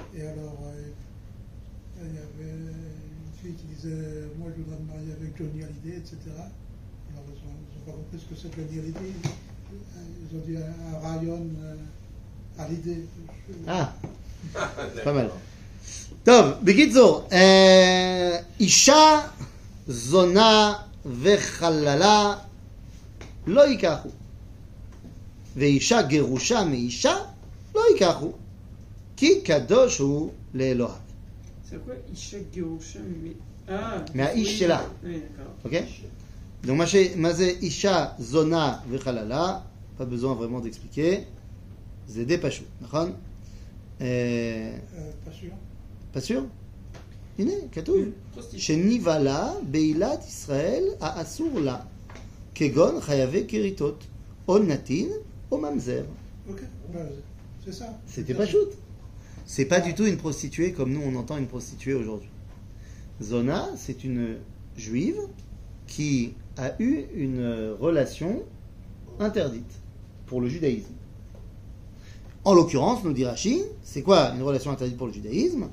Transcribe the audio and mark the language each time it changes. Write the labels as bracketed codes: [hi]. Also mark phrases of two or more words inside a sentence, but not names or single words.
[fr] Et alors, il y avait une fille qui disait moi je voudrais me marier avec Johnny Hallyday, etc. Alors ils n'ont pas compris ce que c'est Johnny Hallyday. Ils ont dit un Ryan Hallyday. Ah, pas mal. [he] טוב, בקיצור, אישה זונה וחללה לא ייקחו, ואישה גרושה מאישה לא ייקחו, כי קדוש הוא לאלוהיו. [fr] C'est quoi [he] אישה גרושה [fr] mais... Ah [he] מהאיש שלה. [fr] Oui, d'accord. Ok? Donc, [he] מה זה אישה זונה וחללה? [fr] Pas besoin vraiment d'expliquer. [he] זה די פשוט, נכון? [fr] Pas sûr. pas sûr? [he] הנה, כתוב. שניבלה בעילת ישראל האסור לה, כגון חייבי כריתות, או נתין, או ממזר. [fr] Ok, ben, c'est ça. C'était pas shoot. C'est pas du tout une prostituée comme nous on entend une prostituée aujourd'hui. Zona, c'est une juive qui a eu une relation interdite pour le judaïsme. En l'occurrence, nous dit Rashi, c'est quoi une relation interdite pour le judaïsme?